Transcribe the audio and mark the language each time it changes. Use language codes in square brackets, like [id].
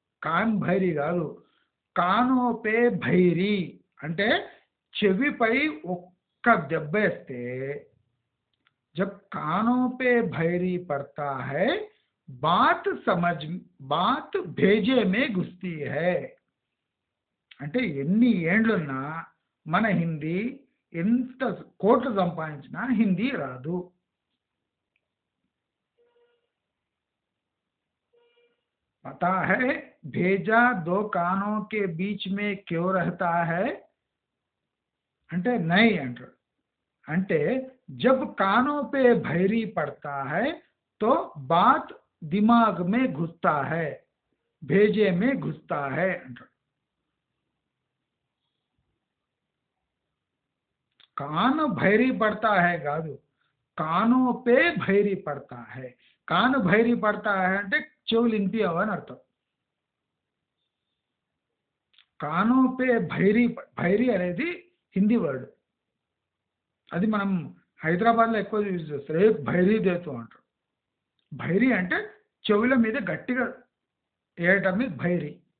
[hi] కాన్ భైరీ కాదు, కానోపే భైరీ [te] అంటే చెవిపై ఒక్క దెబ్బేస్తే, [hi] జబ్ కానోపే భైరీ పడతా హై బాత్ సమజ్ బాత్ భేజే మే గుస్తీ హై. [te] అంటే ఎన్ని ఏండ్లున్నా మన హిందీ ఎంత కోట్లు సంపాదించినా హిందీ రాదు. [hi] पता है भेजा दो कानों के बीच में क्यों रहता है అంటే नहीं అంటారు. అంటే जब कानों पे भैरी पड़ता है तो बात दिमाग में घुसता है, भेजे में घुसता है అంటారు. कान भैरी पड़ता है కాదు, कानों पे भैरी पड़ता है. कान भैरी पड़ता है [te] అంటే చెవులు వినిపించవు అని అర్థం. కానో పే భైరీ, భైరీ అనేది హిందీ వర్డ్. అది మనం హైదరాబాద్లో ఎక్కువ యూజ్ చేస్తారు. [hi] ఏ భైరీ దేతో [te] అంటారు. భైరీ అంటే చెవుల మీద గట్టిగా వేయటం మీద భైరీ.